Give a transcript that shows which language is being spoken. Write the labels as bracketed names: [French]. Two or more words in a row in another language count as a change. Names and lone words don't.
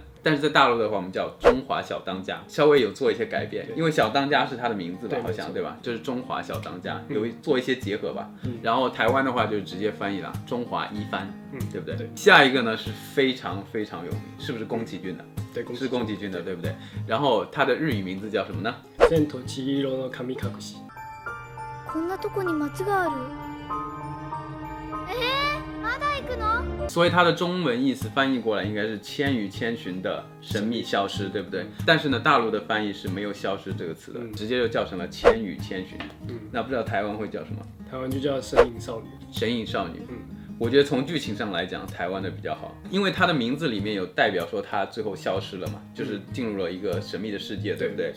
[Chinese] 但是在大陆的话，我们叫中华小当家，稍微有做一些改变，因为小当家是他的名字吧，好像对吧？就是中华小当家，有做一些结合吧。然后台湾的话就直接翻译了中华一番，对不对？下一个呢是非常非常有名，是不是宫崎骏的？对，是宫崎骏的，对不对？然后他的日语名字叫什么呢？ [Japanese] 千と千尋の神隠し。こんなとこに松がある。まだ行くの？ [Chinese] 所以它的中文意思翻译过来应该是《千与千寻》的神秘消失，对不对？但是呢，大陆的翻译是没有消失这个词的，直接就叫成了《千与千寻》。那不知道台湾会叫什么？台湾就叫神隐少女。神隐少女。我觉得从剧情上来讲，台湾的比较好，因为它的名字里面有代表说它最后消失了嘛，就是进入了一个神秘的世界，对不对？